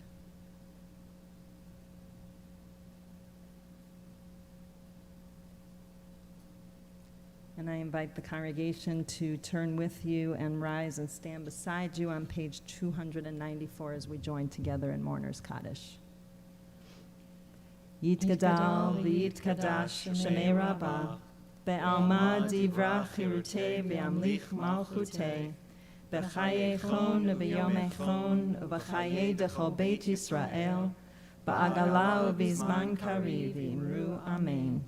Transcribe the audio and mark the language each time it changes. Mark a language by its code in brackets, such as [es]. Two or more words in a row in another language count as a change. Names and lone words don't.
[en] And I invite the congregation to turn with you and rise and stand beside you on page 294 as we join together in Mourner's Kaddish. [arc] Yitgadal v'yitkadash Shemei Rabbah, be'alma divra chirutei be'amlich malchutei, be'chaye chon u'b'yom echon u'b'chaye dechol Beit Yisrael, ba'agala u'b'zman kariv v'imru amen.